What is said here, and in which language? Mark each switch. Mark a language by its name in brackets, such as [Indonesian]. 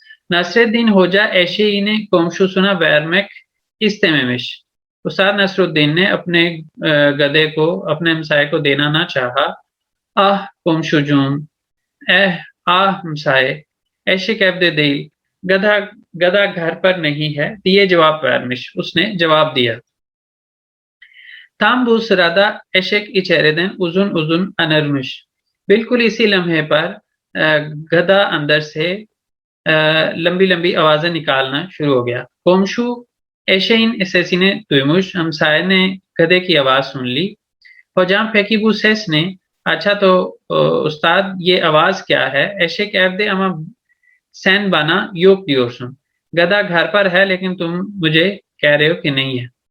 [Turkish] Nasreddin Hoca eşeğini komşusuna vermek istememiş। [Hindi] उस्ताद नसरुद्दीन ने अपने गधे को अपने हमसाये को देना ना चाहा। आह [Turkish] komşucuğum, [Hindi] एह आह हमसाये, [Turkish] eşek evde değil, [Hindi] गधा घर पर नहीं है, दिए जवाब [Turkish] vermiş [Hindi] उसने जवाब दिया। [Turkish] Tam bu sırada eşek içeriden uzun uzun anırmış। [Hindi] बिल्कुल इसी लम्हे पर गधा अंदर से लंबी लंबी आवाजें निकालना शुरू हो गया। [Turkish] komşu eşeğin sesini duymuş, [Hindi] हमसाये ने गधे की आवाज सुन ली। [Turkish] hocam peki bu ses ne? [Hindi] अच्छा तो उस्ताद ये आवाज क्या है? [Turkish] eşek evde ama sen bana yok diyorsun, [Hindi] गधा घर पर है लेकिन तुम मुझे कह रहे हो कि नहीं है।